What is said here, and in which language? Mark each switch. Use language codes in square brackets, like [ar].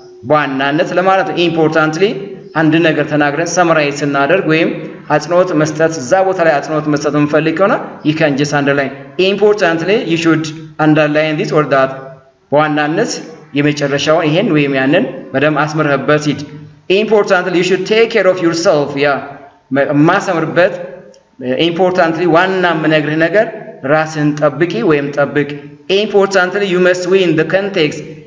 [am] በዋናነት ለማለት importantly አንድ ነገር ተናግረን ሰመራይዝ ስናደርግ ወይም አጽንኦት መስጠት እዛ ቦታ ላይ አጽንኦት መስጠት እንፈልግ ከሆነ [en] you can just underline. importantly you should underline this or that. [am] በዋናነት የመጨረሻውን ይሄን ወይም ያንን በደም አስመርህበት ሂድ። [en] importantly you should take care of yourself. [am] ማሰምርበት importantly ዋና የምነግርህ ነገር ራስን ጠብቂ ወይም ጠብቅ። [en] importantly you must win the context.